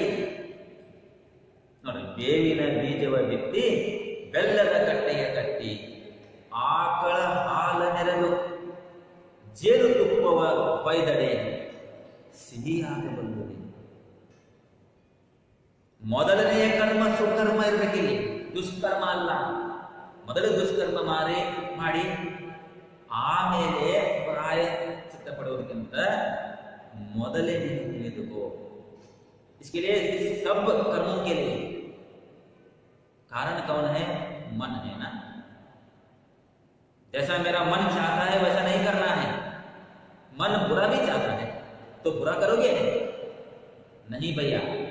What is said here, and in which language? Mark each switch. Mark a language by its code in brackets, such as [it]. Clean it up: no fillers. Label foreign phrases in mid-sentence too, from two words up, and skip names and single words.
[kn] ನೋಡಿ, ಬೇವಿನ ಬೀಜವ ಬಿತ್ತಿ, ಬೆಲ್ಲದ ಕಟ್ಟೆಯ ಕಟ್ಟಿ, ಆಕಳ ಹಾಲ ನೆರಳು, ಜೇನುತುಪ್ಪವ ಕೊಯ್ದಡೆ, ಸಿಹಿಯಾಗಬಲ್ಲುದೆ. ಮೊದಲನೆಯ ಕರ್ಮ ಸುಕರ್ಮ ಇರಬೇಕಿಲ್ಲಿ, ದುಷ್ಕರ್ಮ ಅಲ್ಲ. ಮೊದಲು ದುಷ್ಕರ್ಮ ಮಾಡಿ ಆಮೇಲೆ ಪ್ರಾಯಶ್ಚಿತ್ತ ಪಡುವುದಕ್ಕಿಂತ ಮೊದಲೇ ನೀನು ತಿಳಿದುಕೋ. [hi] इसके लिए इस सब कर्मों के लिए कारण कौन है? मन है ना. जैसा मेरा मन चाहता है वैसा नहीं करना है. मन बुरा भी चाहता है तो बुरा करोगे? नहीं भैया.